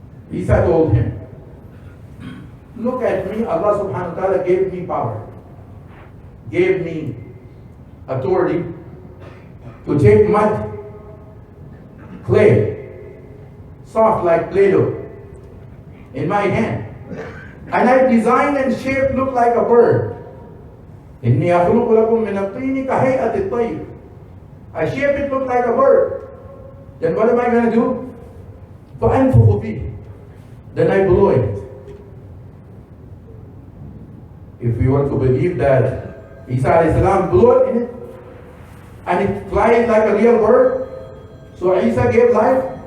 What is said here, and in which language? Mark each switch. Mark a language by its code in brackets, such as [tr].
[en] Isa told him, look at me, Allah subhanahu wa ta'ala gave me power, gave me authority to take mud, clay, soft like Play-Doh, in my hand. And I designed and shaped look like a bird. [ar] إِنِّي أَخْلُقُ لَكُم مِّنَ الطِّينِ كَهَيْئَةِ الطَّيْرِ. [en] I shape it look like a bird. Then what am I going to do? [ar] فَأَنفُخُ فِيهِ. [en] Then I blow it. If we were to believe that Isa alayhi salam blew it in it, and it flies like a real bird, so Isa gave life.